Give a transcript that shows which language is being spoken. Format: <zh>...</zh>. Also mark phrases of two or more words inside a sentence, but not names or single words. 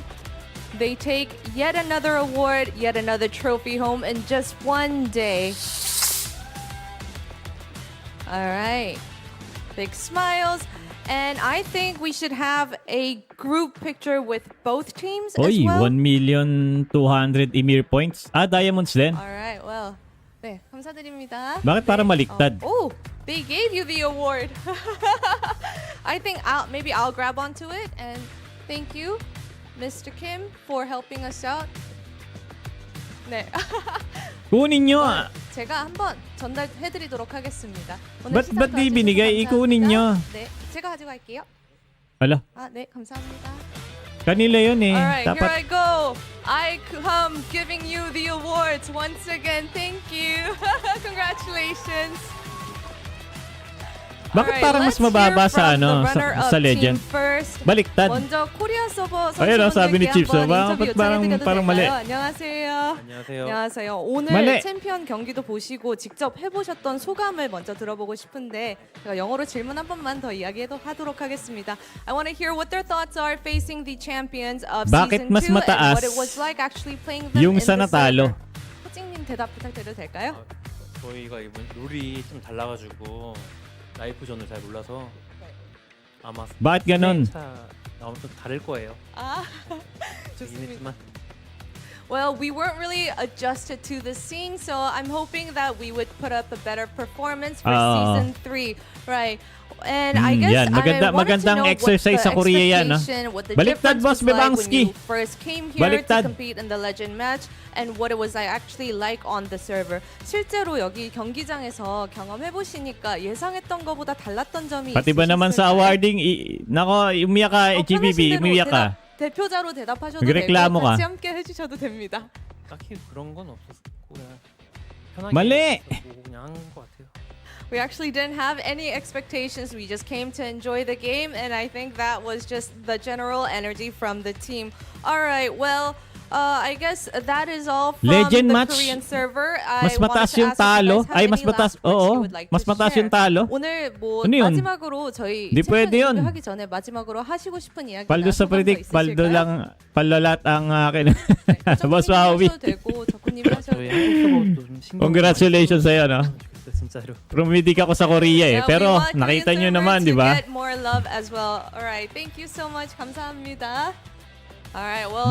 <en>They take yet another award, yet another trophy home in just one day. All right. Big smiles. And I think we should have a group picture with both teams as</en> <tl>Oy,</tl> <en>well. 1,200,000 Emir points. Diamonds din. All right, well.</en> <ko>네, 감사드립니다.</ko> <tl>Bakit parang baliktad?</tl> <en>Oh, they gave you the award. I think maybe I'll grab onto it and thank you, Mr. Kim, for helping us out.</en> <ko>네.</ko> <tl>Kunin nyo.</tl> <ko>제가 한번 전달해드리도록 하겠습니다.</ko> <tl>Ba't di binigay? Ikunin nyo.</tl> <ko>네, 제가 가지고 갈게요.</ko> <tl>Hala,</tl> <ko>네, 감사합니다.</ko> <tl>kanila yun eh.</tl> <en>Alright, here I</en> <tl>Dapat</tl> <en>go. I come giving you the awards once again. Thank you. Congratulations.</en> <tl>Bakit</tl> <en>Alright,</en> <tl>parang mas</tl> <en>let's</en> <tl>mababa</tl> <en>hear</en> <tl>sa</tl> <en>from the</en> <tl>ano</tl> <en>runner-up</en> <tl>sa Legend?</tl> <en>team first.</en> <tl>Baliktad.</tl> <ko>먼저 코리아 서버</ko> <tl>Ayun, sabi ni</tl> <ko>선수분들께</ko> <tl>Chips,</tl> <ko>한번 인터뷰</ko> <tl>bakit parang mali?</tl> <ko>요청해드려도 될까요? 안녕하세요. 안녕하세요. 오늘</ko> <tl>mali.</tl> <ko>챔피언 경기도 보시고 직접 해보셨던 소감을 먼저 들어보고 싶은데 제가 영어로 질문 한 번만 더 하도록 하겠습니다.</ko> <en>I want to hear what their thoughts are facing the champions of</en> <tl>Bakit</tl> <en>season</en> <tl>mas</tl> <en>2 and</en> <tl>mataas</tl> <en>what it was like actually playing them</en> <tl>yung</tl> <en>in</en> <tl>sa</tl> <en>the</en> <tl>natalo?</tl> <en>server.</en> <ko>호징님 대답 부탁드려도 될까요? 저희가 이번 룰이 좀 달라가지고 라이프존을 잘 몰라서 아마</ko> <tl>Bakit ganon?</tl> <ko>차 나오면 좀 다를 거예요. 좋습니다. 이미지만</ko> <en>Well, we weren't really adjusted to the scene, so I'm hoping that we would put up a better performance for season 3, right? And I guess</en> <tl>yan.</tl> <en>I wanted to</en> <tl>Magandang</tl> <en>know</en> <tl>exercise</tl> <en>what</en> <tl>sa Korea yan,</tl> <en>expectation, what the</en> <tl>Baliktad,</tl> <en>difference</en> <tl>Boss</tl> <en>was like when</en> <tl>Bebangsky.</tl> <en>you first came here</en> <tl>Baliktad.</tl> <en>to compete in the Legend match, and what it was actually like on the server.</en> <ko>실제로 여기 경기장에서 경험해 보시니까 예상했던 것보다 달랐던 점이</ko> <tl>Pati ba naman sa</tl> <ko>있으셨을까요?</ko> <tl>awarding, nako, umiyak ka, GBB, umiyak ka.</tl> <ko>대표자로 대답하셔도 되고</ko> <tl>nagreklamo ka.</tl> <ko>같이 함께 해주셔도 됩니다. 딱히 그런 건 없었고 그냥 편하게</ko> <tl>Mali.</tl> <ko>보고 그냥 한 것 같아요.</ko> <en>We actually didn't have any expectations. We just came to enjoy the game, and I think that was just the general energy from the team. All right, well, I guess that is all from Legend the match. Korean server.</en> <tl>Mas</tl> <en>I</en> <tl>mataas</tl> <en>wanted to</en> <tl>yung</tl> <en>ask if you</en> <tl>talo.</tl> <en>guys have</en> <tl>Ay, mas</tl> <en>any</en> <tl>mataas.</tl> <en>last words</en> <tl>Oo,</tl> <en>you would like</en> <tl>mas</tl> <en>to</en> <tl>mataas</tl> <en>share.</en> <tl>yung talo.</tl> <ko>오늘 뭐</ko> <tl>Ano yun?</tl> <ko>마지막으로 저희</ko> <tl>Di pwede</tl> <ko>챔피언</ko> <tl>yun.</tl> <ko>인터뷰하기 전에 마지막으로 하시고 싶은 이야기나</ko> <tl>Paldo sa</tl> <ko>소감 더</ko> <tl>predict, paldo</tl> <ko>있으실까요?</ko> <tl>lang, palalat ang akin. Boss</tl> <ko>네,</ko> <tl>Wawi.</tl> <ko>하셔도 되고 저쿠님이 하셔도 저희 되고. 한국 서버도 좀 신경</ko> <tl>Congratulations sa'yo, no?</tl> <ko>좋겠어요, 진짜로.</ko> <tl>Pumidig ako sa Korea eh.</tl> <en>Yeah, we</en> <tl>Pero</tl> <en>want</en> <tl>nakita</tl> <en>Korean</en> <tl>nyo</tl> <en>server</en> <tl>naman,</tl> <en>to</en> <tl>di ba?</tl> <en>get more love as well. All right, thank you so much.</en> <ko>감사합니다.</ko> <en>All right, well,</en>